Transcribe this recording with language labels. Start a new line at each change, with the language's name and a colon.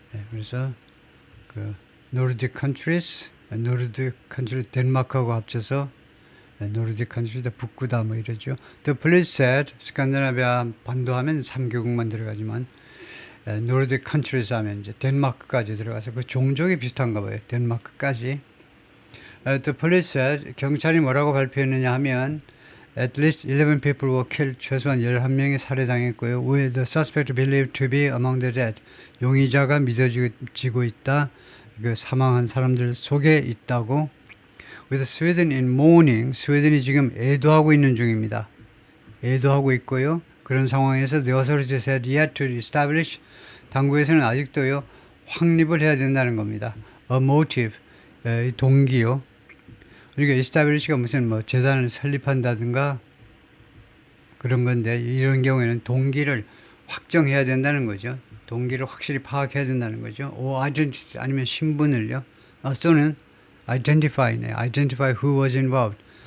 Korean: 그래서 그 노르딕 컨트리스 덴마크하고 합쳐서 노르딕 컨트리다 북구다 뭐 이러죠.
English: The police said
Korean: 스칸디나비아 반도 하면 3개국만 들어가지만 노르딕 컨트리스 하면 이제 덴마크까지 들어가서 그 종족이 비슷한가 봐요. 덴마크까지.
English: The police said
Korean: 경찰이 뭐라고 발표했느냐 하면
English: at least 11 people were killed.
Korean: 최소한 11명이 살해당했고요.
English: With the suspect believed to be among the dead.
Korean: 용의자가 믿어지고 있다. 그 사망한 사람들 속에 있다고.
English: With Sweden in mourning.
Korean: 스웨덴이 지금 애도하고 있는 중입니다. 애도하고 있고요. 그런 상황에서
English: the authorities had yet to establish.
Korean: 당국에서는 아직도요. 확립을 해야 된다는 겁니다.
English: A motive.
Korean: 동기요. 그러니까 establish가 무슨 뭐 재단을 설립한다든가 그런 건데 이런 경우에는 동기를 확정해야 된다는 거죠. 동기를 확실히 파악해야 된다는 거죠. identity 아니면 신분을요. 또는
English: identify who was involved.